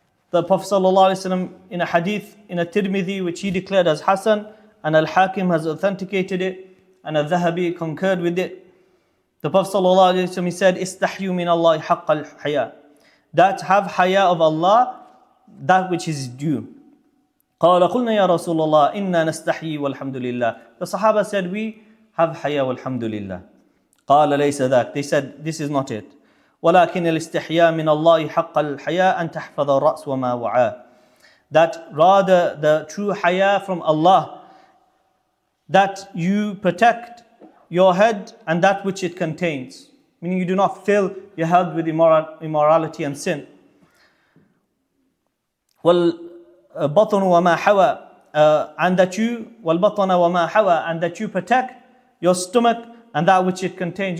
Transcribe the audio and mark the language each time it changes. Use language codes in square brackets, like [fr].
[en] The Prophet sallallahu alaihi wasallam in a hadith in At-Tirmidhi, which he declared as Hasan, and Al-Hakim has authenticated it, and Al-Dhahabi concurred with it. The Prophet sallallahu alaihi wasallam, he said, [ar] "Istahyu min Allah haqq al-haya," [en] that have haya of Allah, that which is due. [ar] قال قلنا يا رسول الله إنا نستحيي والحمد لله. [en] The Sahaba said, we have haya [ar] والحمد لله. قال ليس ذاك. [en] They said, this is not it. [ar] ولكن الاستحياء من الله حق الحياء أن تحفظ الرأس وما وعاه. [en] That rather the true haya from Allah, that you protect your head and that which it contains. Meaning you do not fill your head with immorality and sin. [ar] والبطن وما حوى, [en] and that you [ar] والبطن وما حوى, [en] and that you protect your stomach and that which it contains.